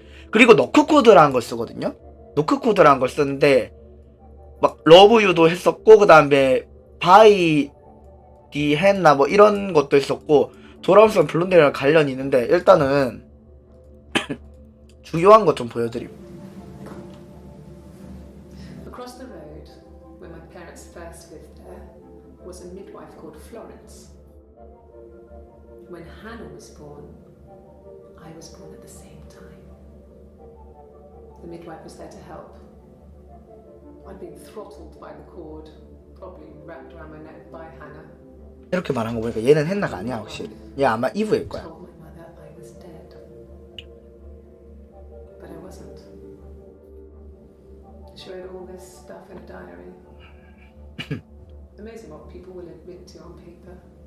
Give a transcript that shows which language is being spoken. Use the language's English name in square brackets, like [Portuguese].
[Korean] 그리고 노크코드라는 걸 쓰거든요. 노크코드라는 걸 쓰는데 막 러브유도 했었고, 그 다음에 바이 디 했나 뭐 이런 것도 했었고, 돌아오면서 블론디랑 관련이 있는데 일단은 주요한 것 좀 보여드림. [English] Across the road, where my parents first lived there, was a midwife called Florence. When Hannah was born, I was born at the same time. The midwife was there to help. I'd been throttled by the cord, probably wrapped around my neck by Hannah. [Korean] 이렇게 말한 거 보니까 얘는 헤나가 아니야. 확실히 얘 아마 이브일 거야. [English] Told my mother I was dead, but I wasn't. She wrote all this stuff in a diary. Amazing what people will admit to on paper.